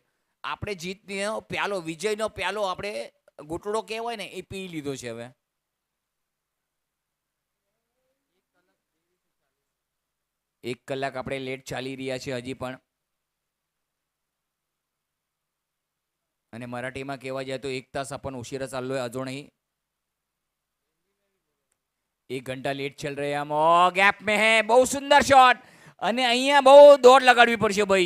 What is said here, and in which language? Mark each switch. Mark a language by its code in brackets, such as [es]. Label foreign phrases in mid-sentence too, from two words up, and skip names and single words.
[gu] આપણે જીતનો પ્યાલો, વિજયનો પ્યાલો, આપણે ઘૂંટડો કહેવાય ને, એ પી લીધો છે હવે. એક કલાક આપણે લેટ ચાલી રહ્યા છે હજી પણ. અને મરાઠીમાં કહેવા જાય તો [mr] 1 तास अपन उशिरा चाललोय, अजूनही नहीं. [hi] 1 घंटा लेट चल रहे हैं हम. ओ गैप में है. [gu] બહુ સુંદર શોટ. અને અહીંયા બહુ દોડ લગાડવી પડશે ભાઈ.